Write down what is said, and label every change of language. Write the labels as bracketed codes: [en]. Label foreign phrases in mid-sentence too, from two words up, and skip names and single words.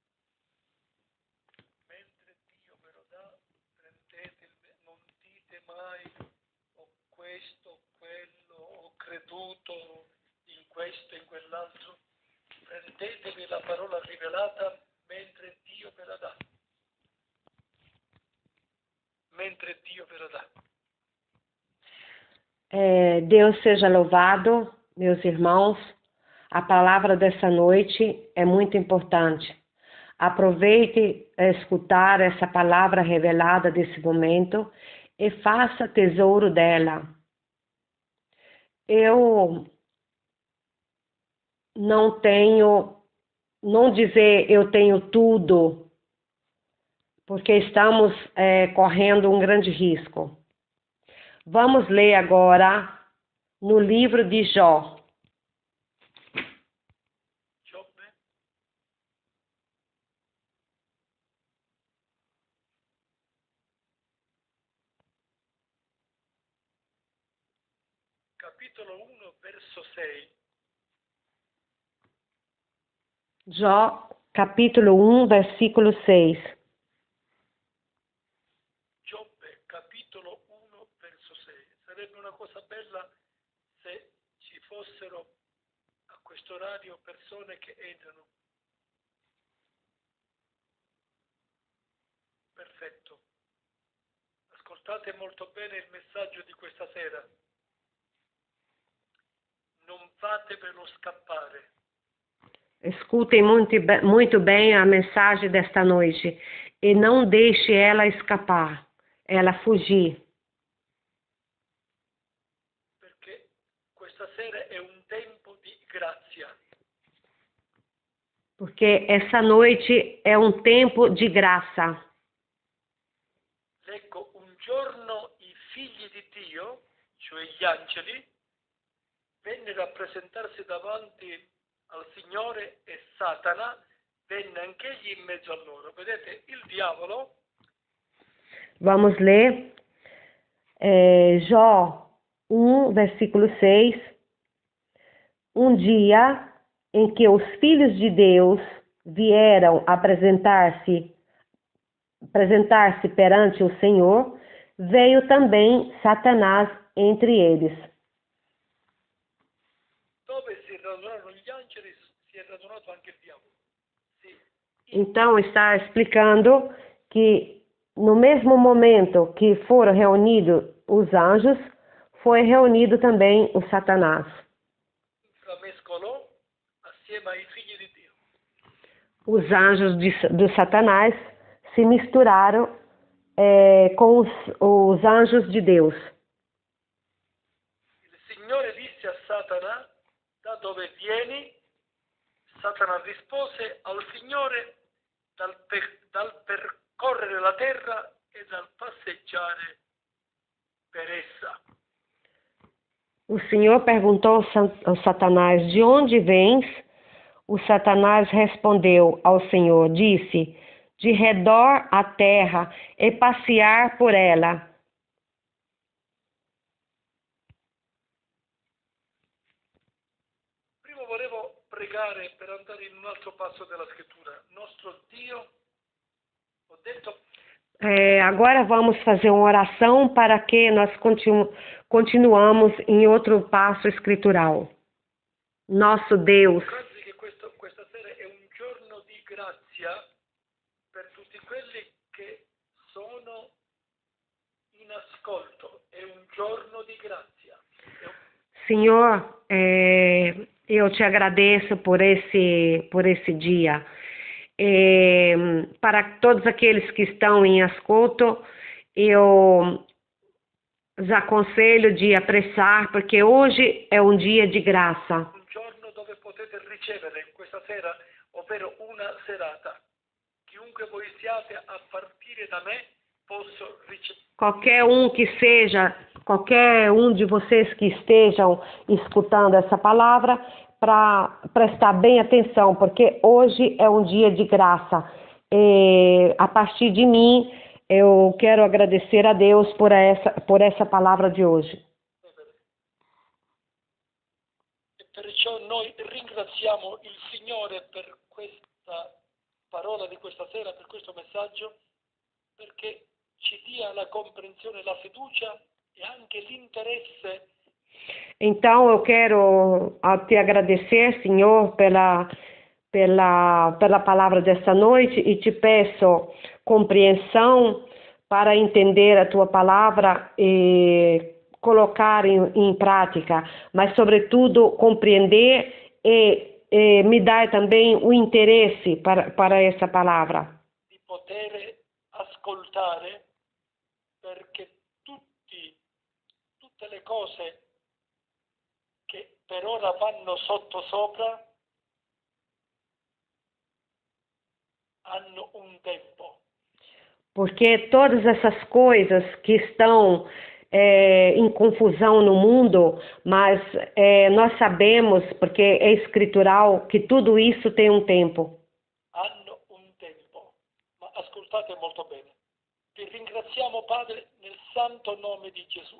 [it] Mentre Dio ve lo dà, prendete, non dite mai ho questo, ho quello, ho creduto in questo e in quell'altro. Prendetevi la parola rivelata mentre Dio ve la dà. Mentre Dio ve la dà. [pt] Deus seja louvado, meus irmãos. A palavra dessa noite é muito importante. Aproveite a escutar essa palavra revelada desse momento e faça tesouro dela. Eu não dizer eu tenho tudo, porque estamos correndo um grande risco. Vamos ler agora no livro de Jó. [it] Giobbe, capitolo 1, verso 6. [pt] Jó, capítulo 1, versículo 6. [it] Giobbe, capitolo 1, verso 6. Sarebbe una cosa bella se ci fossero a questo orario persone che entrano. Perfetto. Ascoltate molto bene il messaggio di questa sera. Non fatevelo scappare. [pt] Escutem muito bem a mensagem desta noite e não deixe ela escapar, ela fugir. [it] Perché questa sera è un tempo di grazia. [pt] Porque essa noite é um tempo de graça. [it] Ecco, un giorno i figli di Dio, cioè gli angeli, vennero a presentarsi davanti al Signore e Satana venne anch'egli in mezzo a loro. Vedete, il diavolo [pt] Vamos ler Jó 1, versículo 6. Um dia em que os filhos de Deus vieram apresentar-se perante o Senhor, veio também Satanás entre eles. [it] dove si radunarono gli angeli, si è radunato anche il diavolo. Sì. [pt] Então está explicando que no mesmo momento que foram reunidos os anjos, foi reunido também o Satanás. [it] La mescolò assieme ai figli di Dio. [pt] Os anjos do Satanás se misturaram com os anjos de Deus. [it] Il Signore disse a Satana, da dove vieni? Satana rispose al Signore, dal percorrere la terra e dal passeggiare per essa. [pt] O Senhor perguntou ao Satanás, de onde vens? O Satanás respondeu ao Senhor, disse, de redor à terra e passear por ela. [it] Prima volevo pregare per andare in un altro passo della scrittura. Nostro Dio, ho detto, [pt] Agora vamos fazer uma oração para que nós continuamos em outro passo escritural. Nosso Deus, [it] grazie che questa sera è un giorno di grazia per tutti quelli che sono in ascolto. È un giorno di grazia. [pt] Senhor, eu te agradeço por esse dia. Para todos aqueles que estão em ascolto, eu os aconselho de apressar, porque hoje é um dia de graça. [it] Un giorno dove potete ricevere questa sera, ovvero una serata. Chiunque voi siate a partire da me, posso ricevere. [pt] Qualquer um de vocês que estejam escutando essa palavra, para prestar bem atenção, porque hoje é um dia de graça. E a partir de mim, eu quero agradecer a Deus por essa palavra de hoje. [it] E perciò noi ringraziamo il Signore per questa parola di questa sera, per questo messaggio, perché ci dia la comprensione, la fiducia e anche l'interesse. [pt] Então eu quero te agradecer, Senhor, pela palavra desta noite e te peço compreensão para entender a tua palavra e colocar em prática, mas sobretudo compreender e me dar também o interesse para essa palavra. [it] Di poter ascoltare, perché tutte le cose che per ora vanno sottosopra hanno un tempo. [pt] Porque todas essas coisas que estão em confusão no mundo, mas nós sabemos, porque é escritural, que tudo isso tem um tempo. [it] Hanno un tempo. Ma ascoltate molto bene. Ti ringraziamo, Padre, nel santo nome di Gesù.